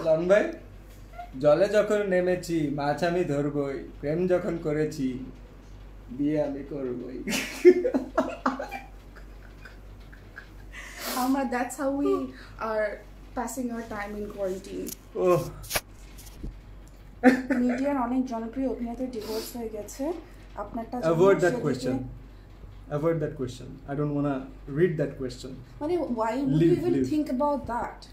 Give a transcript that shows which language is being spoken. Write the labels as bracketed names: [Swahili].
[Bangla] Loan ভাই, জলে যখন নেমেছি মাছ আমি ধরবই, প্রেম যখন করেছি বিয়ে আমি করবই। [English] That's how we are passing our time in quarantine. [Bangla] মিডিয়ার অনেক জনপ্রিয় অভিনেতার ডিভোর্স হয়ে গেছে, আপনারটা? [English] Avoid that question. I don't want to read that question. মানে why would you even think about that?